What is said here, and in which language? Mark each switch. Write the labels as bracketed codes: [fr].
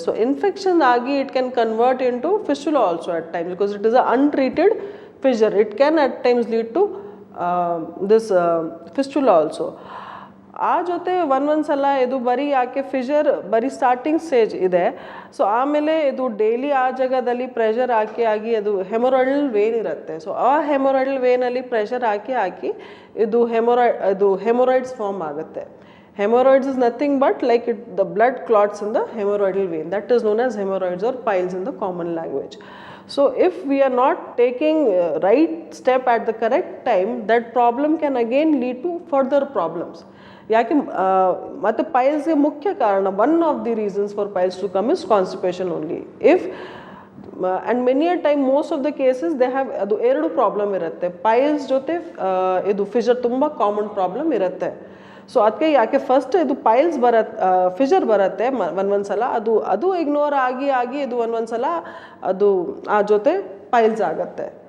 [en] so [kn] infection ಆಗಿ [en] It can convert into fistula also at times because it is a untreated fissure. It can at times lead to this fistula also. [kn] ಆ ಜೊತೆ ಒಂದೊಂದು ಸಲ ಇದು ಬರೀ ಯಾಕೆ Fisher ಬರೀ ಸ್ಟಾರ್ಟಿಂಗ್ ಸ್ಟೇಜ್ ಇದೆ. ಸೊ ಆಮೇಲೆ ಇದು ಡೈಲಿ ಆ ಜಾಗದಲ್ಲಿ ಪ್ರೆಷರ್ ಆಗಿ ಅದು ಹೆಮೊರಾಯ್ಡಲ್ ವೇನ್ ಇರುತ್ತೆ. ಸೊ ಆ ಹೆಮೊರಾಯ್ಡಲ್ ವೇನಲ್ಲಿ ಪ್ರೆಷರ್ ಹಾಕಿ ಇದು ಹೆಮೊರಾಯ್ಡ್ಸ್ ಫಾರ್ಮ್ ಆಗುತ್ತೆ. [en] Hemorrhoids is nothing but like the blood clots in the hemorrhoidal vein. That is known as hemorrhoids or piles in the common language. So if we are not taking right step at the correct time, that problem can again lead to further problems. [kn] ಯಾಕೆ ಮತ್ತು ಪೈಲ್ಸ್ಗೆ ಮುಖ್ಯ ಕಾರಣ [en] One of the reasons for piles to come is constipation only. If and many a time most of the cases they have [kn] ಅದು ಎರಡು problem ಇರುತ್ತೆ. Piles ಜೊತೆ ಇದು Fisher ತುಂಬ ಕಾಮನ್ ಪ್ರಾಬ್ಲಮ್ ಇರುತ್ತೆ. ಸೊ ಅದಕ್ಕೆ ಯಾಕೆ ಫಸ್ಟ್ ಇದು ಪೈಲ್ಸ್ ಫಿಶರ್ ಬರುತ್ತೆ ಒಂದೊಂದು ಸಲ ಅದು ಇಗ್ನೋರ್ ಆಗಿ ಇದು ಒಂದೊಂದು ಸಲ ಅದು ಆ ಜೊತೆ ಪೈಲ್ಸ್ ಆಗುತ್ತೆ.